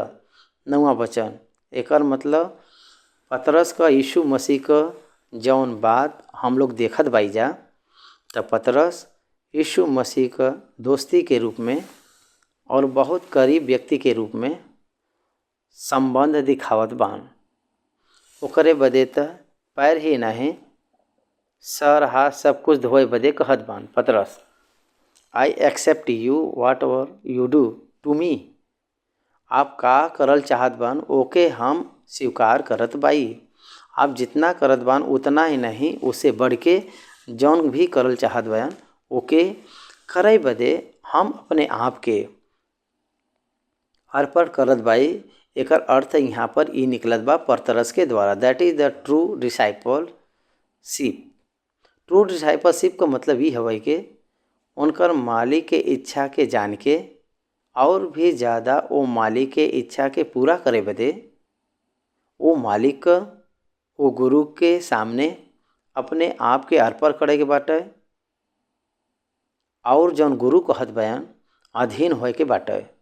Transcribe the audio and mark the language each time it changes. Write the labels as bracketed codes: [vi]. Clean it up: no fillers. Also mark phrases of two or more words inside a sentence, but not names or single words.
[bho] नौवा वचन, एकर मतलब पतरस का यीशु मसीह का जौन बात हम लोग देखत बाई जा, तब पतरस यीशु मसीह का दोस्ती के रूप में और बहुत करीब व्यक्ति के रूप में संबंध दिखावत बान। ओकरे बदे त पैर ही नहीं सर हाथ सब कुछ धोए बदे कहत बान पतरस, [en] I accept you what ever you do to me. [bho] आप का करल चाहत बान ओके हम स्वीकार करत बाई। आप जितना करत बान उतना ही नहीं, उससे बढ़ के जौन भी करल चाहत बान ओके करे बदे हम अपने आप के अर्पण करत बाई। एकर अर्थ यहाँ पर ई निकलत बा पतरस के द्वारा, [en] that is the true discipleship. true discipleship [bho] का मतलब ये हवे कि उनकर मालिक के इच्छा के जान के और भी ज़्यादा वो मालिक के इच्छा के पूरा करे बदे वो मालिक का, वो गुरु के सामने अपने आप के अर्पण करे के बाटे और जौन गुरु कहत बयान अधीन होए के बाटे।